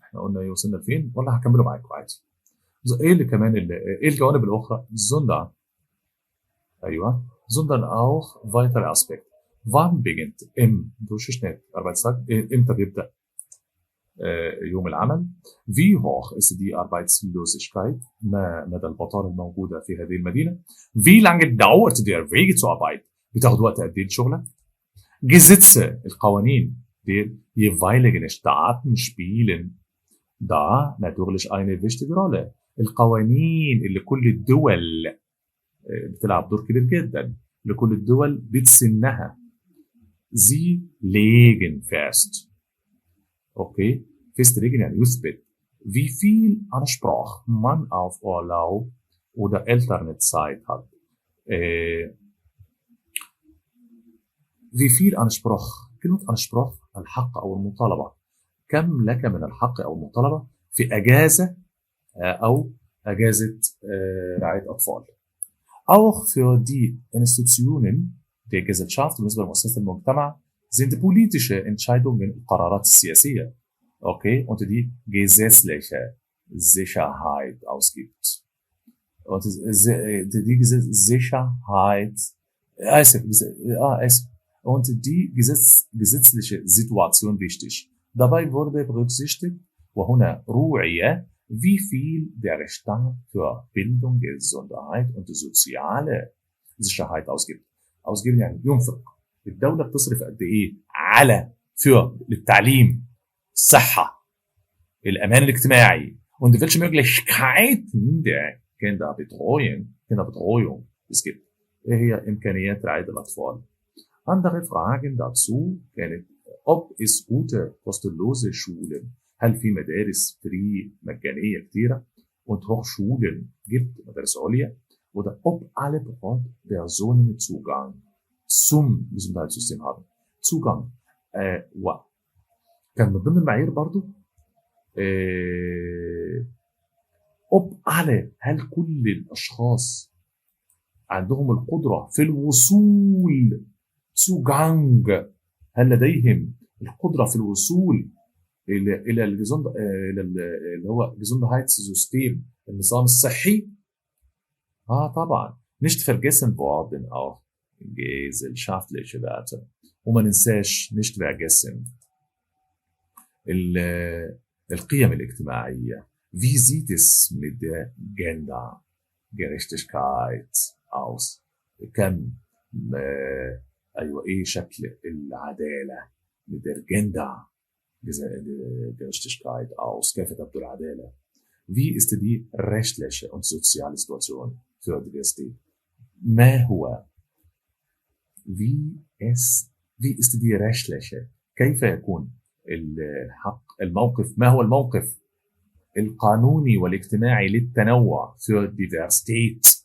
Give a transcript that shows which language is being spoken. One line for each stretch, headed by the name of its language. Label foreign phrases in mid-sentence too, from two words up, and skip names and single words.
Arabic: احنا قلنا ايه وصلنا لفين، ولا هكمله معاكم عادي. ايه اللي كمان ايه الجوانب الاخرى؟
German: sondern ايوه sondern auch weitere Aspekte. wann beginnt durchschnitt Arbeitstag
Arabic: امتى بيبدا يوم العمل.
German: wie hoch ist die Arbeitslosigkeit،
Arabic: ما مدى البطالة الموجودة في هذه المدينة.
German: wie lange dauert der Weg zur Arbeit،
Arabic: بتاخد وقت قد ايه الشغلة.
German: Gesetze، القوانين. die jeweiligen Staaten spielen da natürlich eine wichtige Rolle.
Arabic: القوانين اللي كل الدول بتلعب دور كبير جدا، لكل الدول بتسنها.
German: sie legen fest.
Arabic: Okay. Festlegen يعني يثبت.
German: wie viel Anspruch man auf Urlaub oder Elternzeit hat. wie viel Anspruch.
Arabic: كلمة Anspruch الحق أو المطالبة. كم لك من الحق أو المطالبة في أجازة أو أجازة رعاية أطفال.
German: auch für die Institutionen der Gesellschaft،
Arabic: بالنسبة لمؤسسات المجتمع،
German: sind politische Entscheidungen،
Arabic: القرارات السياسية.
German: Okay, und die gesetzliche Sicherheit ausgibt. Und die Sicherheit, und die gesetzliche Situation wichtig. Dabei wurde berücksichtigt,
Arabic: وهنا روعية،
German: wie viel der Staat für Bildung, Gesundheit und soziale Sicherheit ausgibt.
Arabic: ausgeben يعني ينفق. الدولة بتصرف قد ايه على für للتعليم، الصحة، الأمان الاجتماعي.
German: Und welche Möglichkeiten der Kinderbetreuung es gibt.
Arabic: ايه هي إمكانيات رعاية الأطفال.
German: Andere Fragen dazu كانت ob es gute kostenlose Schulen،
Arabic: هل في مدارس فري مجانية كتيرة
German: und Hochschulen gibt،
Arabic: مدارس عليا،
German: oder ob alle Personen Zugang zum Gesundheitssystem haben.
Arabic: Zugang كان من ضمن المعايير برضو
German: ob alle،
Arabic: هل كل الأشخاص عندهم القدرة في الوصول Zugang، هل لديهم القدرة في الوصول إلى اللي هو Gesundheitssystem، النظام الصحي. طبعا.
German: nicht vergessen worden auch gesellschaftliche Werte.
Arabic: وما ننساش
German: nicht vergessen
Arabic: القيم الاجتماعية.
German: wie sieht es mit der Gendergerechtigkeit aus؟
Arabic: كم أيوة إيه شكل العدالة
German: mit der Gendergerechtigkeit aus؟
Arabic: كيف تبدو العدالة؟
German: wie ist die rechtliche und soziale Situation für Diversität؟
Arabic: ما هو
German: wie ist die rechtliche،
Arabic: كيف يكون الموقف، ما هو الموقف القانوني والاجتماعي للتنوع
German: für Diversität؟